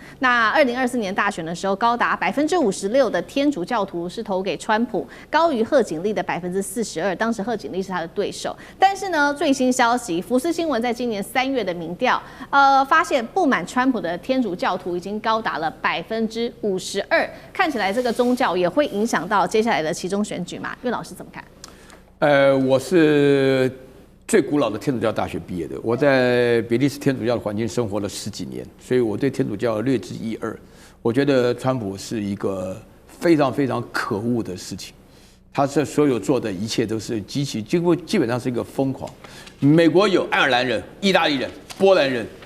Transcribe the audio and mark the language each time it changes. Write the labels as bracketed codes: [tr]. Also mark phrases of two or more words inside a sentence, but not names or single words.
[zh] 那2024年大選的時候，高達56%的天主教徒是投給川普，高於賀錦麗的42%。當時賀錦麗是他的對手。但是呢，最新消息，福斯新聞在今年3月的民調，發現不滿川普的天主教徒已經高達了52%。看起來這個宗教也會影響到接下來的期中選舉嘛？岳老師怎麼看？我是最古老的天主教大學畢業的，我在比利時天主教的環境生活了10幾年，所以我對天主教略知一二。我覺得川普是一個非常非常可惡的事情，他這所有做的一切都是極其基本上是一個瘋狂。美國有愛爾蘭人、意大利人、波蘭人、